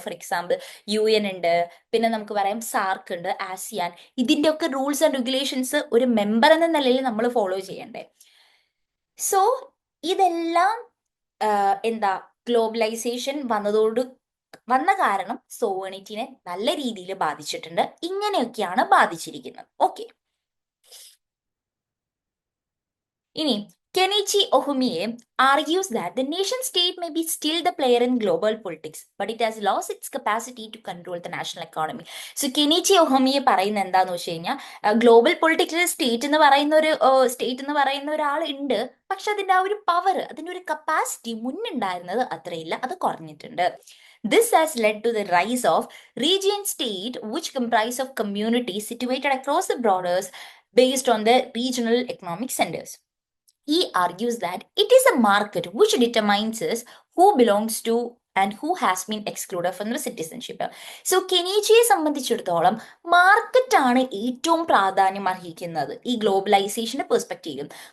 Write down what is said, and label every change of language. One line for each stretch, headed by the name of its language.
Malayalam: For example UN ഉണ്ട്, പിന്നെ നമുക്ക് പറയാം സാർക്ക് ഉണ്ട്, ആസിയാൻ. ഇതിന്റെ ഒക്കെ റൂൾസ് ആൻഡ് റെഗുലേഷൻസ് ഒരു മെമ്പർ എന്ന നിലയിൽ നമ്മൾ ഫോളോ ചെയ്യണ്ടേ. സോ ഇതെല്ലാം എന്താ ഗ്ലോബലൈസേഷൻ വന്ന കാരണം സോവണിറ്റിനെ നല്ല രീതിയിൽ ബാധിച്ചിട്ടുണ്ട്. ഇങ്ങനെയൊക്കെയാണ് ബാധിച്ചിരിക്കുന്നത്.
English: Okay, ഇനി Kenichi Ohmae argues that the nation state may be still the player in global politics, but it has lost its capacity to control the national economy.
Malayalam: So Kenichi ഒഹുമിയെ പറയുന്നത് എന്താന്ന് വെച്ച് കഴിഞ്ഞാൽ, ഗ്ലോബൽ പൊളിറ്റിക്സിൽ സ്റ്റേറ്റ് എന്ന് പറയുന്ന ഒരാൾ ഉണ്ട്, പക്ഷെ അതിന്റെ ആ ഒരു പവർ, അതിന്റെ ഒരു കപ്പാസിറ്റി മുന്നുണ്ടായിരുന്നത് അത്രയില്ല, അത് കുറഞ്ഞിട്ടുണ്ട്.
English: This has led to the rise of region state, which comprise of communities situated across the borders based on the regional economic centers. He argues that it is a market which determines who belongs to and who has been excluded from the citizenship.
Malayalam: So കെനീച്ചിയെ സംബന്ധിച്ചിടത്തോളം മാർക്കറ്റാണ് ഏറ്റവും പ്രാധാന്യം അർഹിക്കുന്നത് ഈ ഗ്ലോബലൈസേഷന്റെ പെർസ്പെക്റ്റീവിലും.